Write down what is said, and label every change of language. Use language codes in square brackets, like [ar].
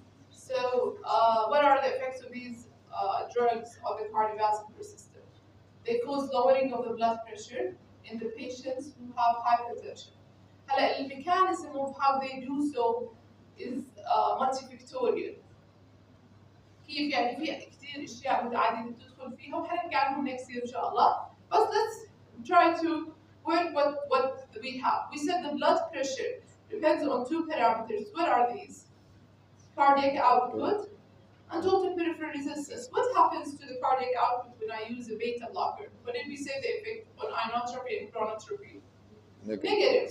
[en] So, what are the effects of these drugs on the cardiovascular system? They cause lowering of the blood pressure in the patients who have hypertension. [ar] هلا [en] the mechanism of how they do so is multifactorial. [ar] كيف يعني في كثير اشياء متعدده تدخل فيها وحنحكي عنهم [en] next year [ar] ان شاء الله. [en] But let's try to work what we have. We said the blood pressure depends on two parameters. What are these? Cardiac output and total peripheral resistance. What happens to the cardiac output when I use a beta blocker? What did we say the effect on inotropy and chronotropy? Negative.